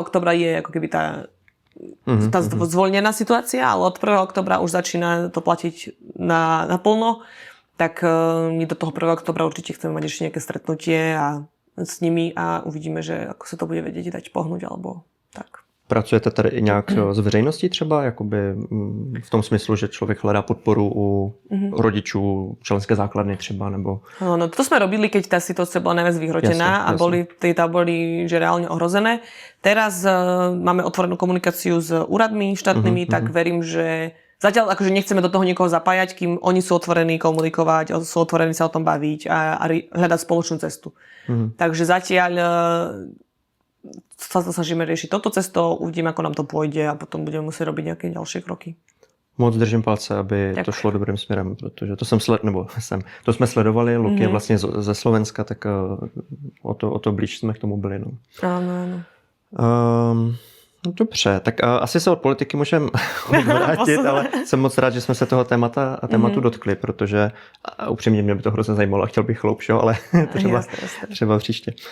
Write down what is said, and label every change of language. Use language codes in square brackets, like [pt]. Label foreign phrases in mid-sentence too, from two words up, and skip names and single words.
[sk] októbra je ako keby tá zvoľnená situácia, ale od 1. októbra už začína to platiť naplno, tak my do toho 1. októbra určite chceme mať ešte nejaké stretnutie s nimi a uvidíme, že ako sa to bude vedieť dať pohnúť alebo tak. [cs] Pracujete tady i nějak s veřejností třeba, jakoby v tom smyslu, že člověk hledá podporu u rodičů, členské základny třeba, nebo... [sk] No, to sme robili, keď tá situácia bola najviac vyhrotená a boli tie tábory že reálne ohrozené. Teraz máme otvorenú komunikáciu s úradmi štátnymi, tak verím, že zatiaľ akože nechceme do toho nikoho zapájať, kým oni sú otvorení komunikovať, sú otvorení sa o tom baviť a hľadať spoločnú cestu. Takže zatiaľ sa snažíme riešiť toto cestou, uvidíme, ako nám to pôjde a potom budeme musieť robiť nejaké ďalšie kroky. [cs] Moc držím palce, aby to šlo dobrým směrem, protože to to jsme sledovali, Luky je vlastně ze Slovenska, tak o to blíž jsme k tomu byli. No. [sk] Áno. [cs] Dobře, tak asi se od politiky můžeme odvrátit, ale jsem moc rád, že jsme se toho tématu dotkli, protože upřímně mě by to hrozně zajímalo a chtěl bych hloubš, ale třeba příště.